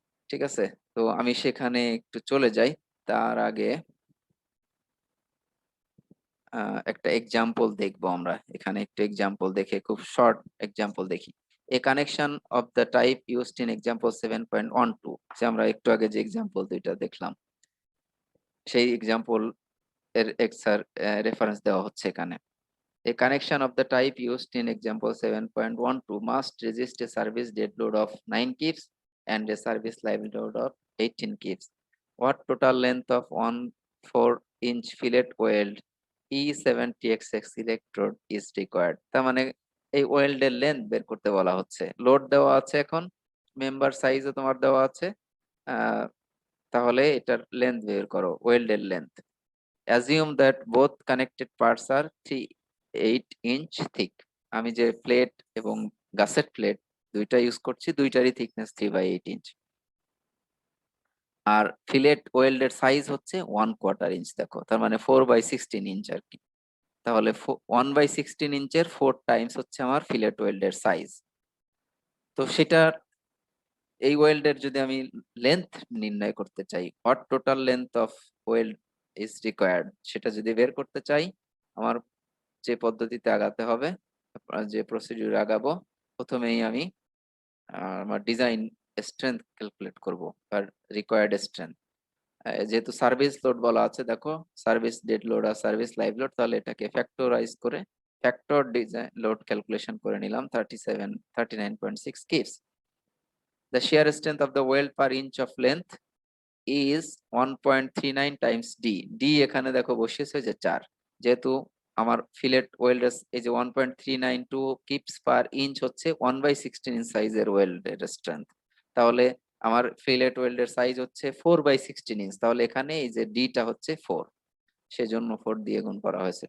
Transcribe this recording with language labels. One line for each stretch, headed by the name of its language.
Bangla: ঠিক আছে, তো আমি সেখানে একটু চলে যাই। তার আগে একটা এক্সাম্পল দেখবো আমরা। এখানে একটা এক্সাম্পল দেখে খুব শর্ট এক্সাম্পল দেখি।
English: a connection of the type used in example 7.12,
Bangla: যে আমরা একটু আগে যে এক্সাম্পল দুইটা দেখলাম সেই এক্সাম্পল এর এক্সার রেফারেন্স দেওয়া হচ্ছে এখানে।
English: A connection of the type used in example 7.12 must resist a service dead load of 9 kips and a service live load of 18 kips. What total length of 1/4-inch fillet weld E70XX electrode is required?
Bangla: তার মানে এই ওয়েল্ডের length বের করতে বলা হচ্ছে। Load দেওয়া আছে, এখন মেম্বার সাইজও তোমার দেওয়া আছে। আহ, তাহলে এটার লেন্থ বের করো, ওয়েল্ডের length.
English: assume that both connected parts are 3/8 inch thick.
Bangla: আমি যে প্লেট এবং গাসেট প্লেট দুইটা ইউজ করছি, দুইটারই থিকনেস 3/8 ইঞ্চ। আর ফিলেট ওয়েল্ডের সাইজ হচ্ছে 1/4 ইঞ্চ। দেখো তার মানে 4/16 ইঞ্চ আর কি। তাহলে 1/16 ইঞ্চের 4 টাইমস হচ্ছে আমার ফিলেট ওয়েল্ডের সাইজ। তো সেটা এই ওয়েল্ডের যদি আমি লেন্থ নির্ণয় করতে চাই,
English: what total length of weld is required,
Bangla: সেটা যদি বের করতে চাই, আমার যে পদ্ধতিতে আগাতে হবে, যে প্রসিডিউর আগাবো, প্রথমেই আমি আমার ডিজাইন স্ট্রেংথ ক্যালকুলেট করব আর রিকোয়ার্ড স্ট্রেংথ। যেহেতু সার্ভিস লোড বলা আছে, দেখো সার্ভিস ডেড লোড আর সার্ভিস লাইভ লোড, তাহলে এটাকে ফ্যাক্টরাইজ করে ফ্যাক্টর ডিজাইন লোড ক্যালকুলেশন করে নিলাম 39.6 keeps.
English: The shear strength of the weld per inch of length is 1.39 times D.
Bangla: D এখানে দেখো বসিয়েছে যে 4, যেহেতু আমার ফিলেট ওয়েল্ডের এই যে 1.392 কিপস পার ইঞ্চ হচ্ছে 1/16 ইঞ্চ সাইজের ওয়েল্ডের স্ট্রেংথ, তাহলে আমার ফিলেট ওয়েল্ডের সাইজ হচ্ছে 4/16 ইঞ্চ, তাহলে এখানে এই যে ডিটা হচ্ছে 4, সেজন্য 4 দিয়ে গুণ করা হয়েছে।